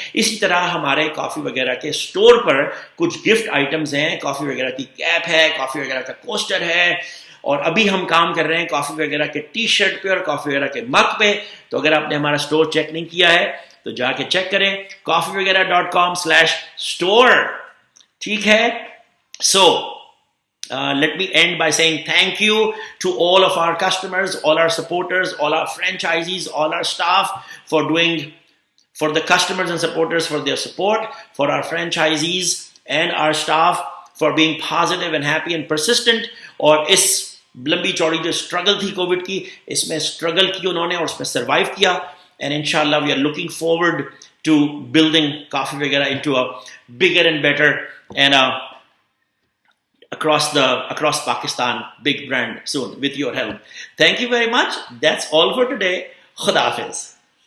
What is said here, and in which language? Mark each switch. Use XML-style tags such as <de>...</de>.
<ur>اسی طرح ہمارے کافی وغیرہ کے اسٹور پر کچھ گفٹ آئٹمز ہیں, کافی وغیرہ کی کیپ ہے, کافی وغیرہ کا کوسٹر ہے, اور ابھی ہم کام کر رہے ہیں کافی وغیرہ کے ٹی شرٹ پہ اور کافی وغیرہ کے مگ پہ. تو اگر آپ نے ہمارا اسٹور چیک نہیں کیا ہے تو جا کے چیک کریں, coffeevagera.com/store, ٹھیک ہے. سو</ur> <en>let me end by saying thank you to all of our customers, all our supporters, all our franchisees, all our staff for the customers and supporters for their support, for our franchisees and our staff for being positive and happy and persistent.</en> <ur>اور اس لمبی چوڑی جو struggle تھی Covid کی، اس میں struggle کی انہوں نے اور اس میں سروائیو کیا.</ur> <en>And ان شاء اللہ we are looking forward to building coffee وغیرہ into a bigger and better and across Pakistan big brand soon with your help. Thank you very much. That's all for today. Khuda Hafiz.</en>